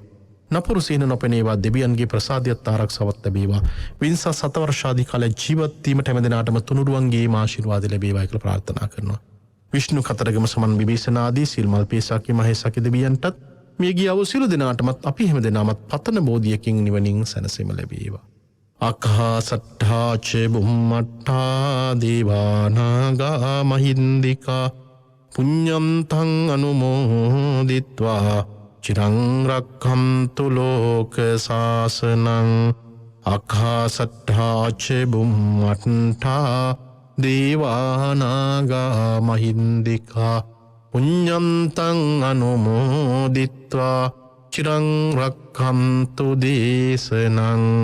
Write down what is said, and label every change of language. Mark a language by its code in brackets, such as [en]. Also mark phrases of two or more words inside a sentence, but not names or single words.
[si] නපුරු සීන නොපෙනේවා දෙවියන්ගේ ප්‍රසාදයත් ආරක්ෂාවත් ලැබේවා. වින්ස සතවර්ෂාදී කාල ජීවත් වීමට හැම දිනාටම තුනුරුවන්ගේ ආශිර්වාද ලැබේවා කියලා ප්‍රාර්ථනා කරනවා. විෂ්ණු කතරගම සමන් විභීෂණාදී සිල්මල් පේසාකි මහේසාකි දෙවියන්ටත් මේ ගියව සියලු දෙනාටමත් අපි හැම දෙනාමත් පතන බෝධියකින් නිවනින් සැනසීම ලැබේවා. [pi] අක්ඛාසට්ඨා ච බුම්මට්ඨා දේවානාගා මහින්దికා පුඤ්ඤන්තං අනුමෝදිත්වා චිරං රක්ඛන්තු ලෝක සාසනං. අක්ඛාසට්ඨා ච බුම්මට්ඨා දේවානාගා මහින්దికා පුඤ්ඤන්තං අනුමෝදිත්වා චිරං රක්ඛන්තු දේශනං.